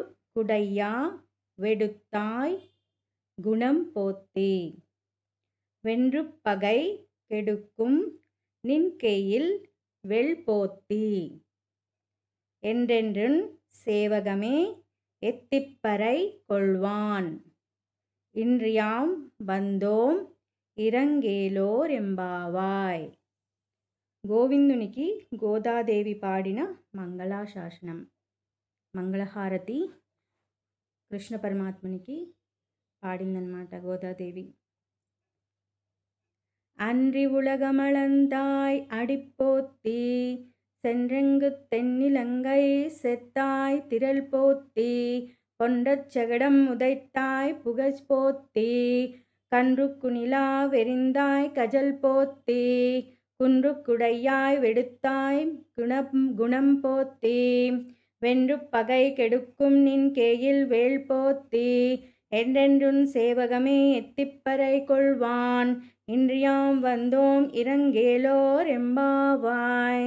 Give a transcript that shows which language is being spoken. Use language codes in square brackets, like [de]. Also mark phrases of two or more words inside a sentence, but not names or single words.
[ta] குடையா வெடுத்தாய் குணம் போத்தி வென்று பகை கெடுக்கும் நின்கெயில் வெள் போத்தி என்றென்றுன் சேவகமே எத்திப்பறை கொள்வான் இன்றியாம் வந்தோம் இரங்கேலோர் எம்பாவாய். [te] గోవిందునికి గోదాదేవి పాడిన మంగళాశాసనం. మంగళహారతి కృష్ణ పరమాత్మునికి పాడిందనమాట గోదాదేవి. [ta] அன்றி உலகமளந்தாய் அடிப்போத்தி சென்றெங்கு தென்னிலங்கை செத்தாய் திரள் போத்தி பொன்றச் செகடம் உதைத்தாய் புகழ் போத்தி கன்று குணிலா வெறிந்தாய் கஜல் போத்தி குன்று குடையாய் வெடுத்தாய் குணம் போத்தி வென்று பகை கெடுக்கும் நின் கேயில் வேள் போத்தி என்றென்றுன் சேவகமே எத்திப்பறை கொள்வான் இன்றியாம் வந்தோம் இரங்கேலோர் எம்பாவாய்.